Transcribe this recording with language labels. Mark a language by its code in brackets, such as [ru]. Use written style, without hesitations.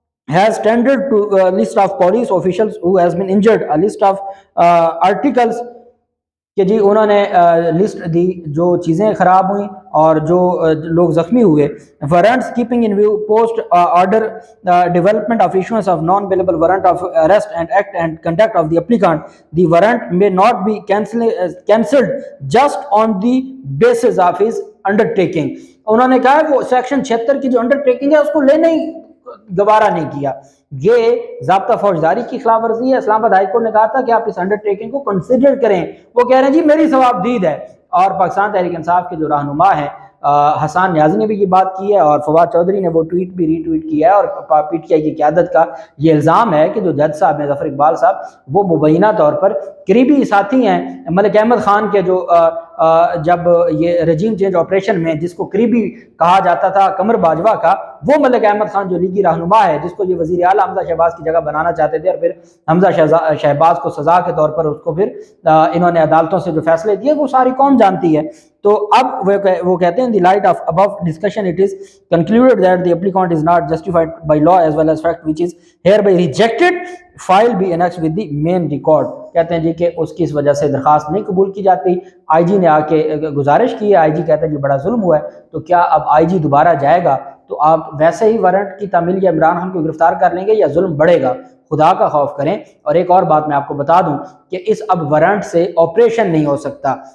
[en] has tendered to a list of police officials who has been injured, a list of articles [ur] کہ جی انہوں نے list دی جو چیزیں خراب ہوئیں اور جو لوگ زخمی ہوئے. [en] Warrants keeping in view post order development of issuance of non bailable warrant of arrest and act and conduct of the applicant. The warrant may not be cancelled just on the basis of his undertaking. [ur] انہوں نے کہا وہ section 76 کی جو under taking ہے اس کو لینے ہی گوارا نہیں کیا. یہ ضابطہ فوجداری کی خلاف ورزی ہے. اسلام آباد ہائی کورٹ نے کہا تھا کہ آپ اس انڈر ٹیکنگ کو کنسیڈر کریں. وہ کہہ رہے ہیں جی میری ثواب دید ہے. اور پاکستان تحریک انصاف کے جو رہنما ہیں حسان نیازی نے بھی یہ بات کی ہے اور فواد چودھری نے وہ ٹویٹ بھی ری ٹویٹ کیا ہے. اور پی ٹی آئی کی قیادت کا یہ الزام ہے کہ جو جج صاحب ہیں ظفر اقبال صاحب وہ مبینہ طور پر قریبی ساتھی ہیں ملک احمد خان کے. جو جب یہ رجیم چینج آپریشن میں جس کو قریبی کہا جاتا تھا قمر باجوہ کا, وہ ملک احمد خان جو لیگی رہنما ہے جس کو یہ وزیر اعلیٰ حمزہ شہباز کی جگہ بنانا چاہتے تھے, اور پھر حمزہ شہباز کو سزا کے طور پر اس کو پھر انہوں نے عدالتوں سے جو فیصلے دیے وہ ساری قوم جانتی ہے. تو اب وہ کہتے ہیں [en] in the light of above discussion it is concluded that the applicant is not justified by law as well as fact which is hereby rejected, file be annexed with the main record. [ur] کہتے ہیں جی کہ اس کی اس وجہ سے درخواست نہیں قبول کی جاتی. آئی جی نے آ کے گزارش کی ہے, آئی جی کہتا ہے جی بڑا ظلم ہوا ہے. تو کیا اب آئی جی دوبارہ جائے گا تو آپ ویسے ہی وارنٹ کی تعمیل یا عمران خان کو گرفتار کر لیں گے یا ظلم بڑھے گا؟ خدا کا خوف کریں. اور ایک اور بات میں آپ کو بتا دوں کہ اس اب وارنٹ سے آپریشن نہیں ہو سکتا.